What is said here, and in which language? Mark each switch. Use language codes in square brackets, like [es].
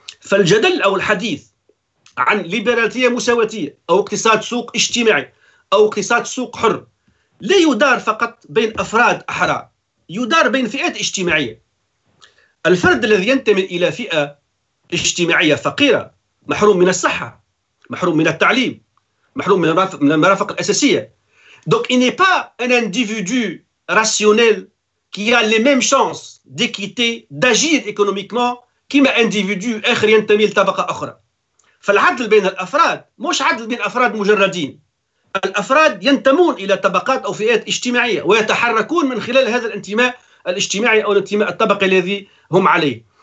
[ar] فالجدل أو الحديث عن ليبرالية مساواتية أو اقتصاد سوق اجتماعي أو اقتصاد سوق حر لا يدار فقط بين أفراد أحرار، يدار بين فئات اجتماعية. الفرد الذي ينتمي إلى فئة اجتماعية فقيرة محروم من الصحة، محروم من التعليم، محروم من المرافق الأساسية. [fr] Donc il n'est pas un individu rationnel qui a les mêmes chances d'équité, d'agir économiquement [ar] كما [fr] individu [ar] آخر ينتمي لطبقة أخرى. فالعدل بين الأفراد مش عدل بين أفراد مجردين، الأفراد ينتمون إلى طبقات أو فئات اجتماعية ويتحركون من خلال هذا الانتماء الاجتماعي أو الانتماء الطبقي الذي هم عليه.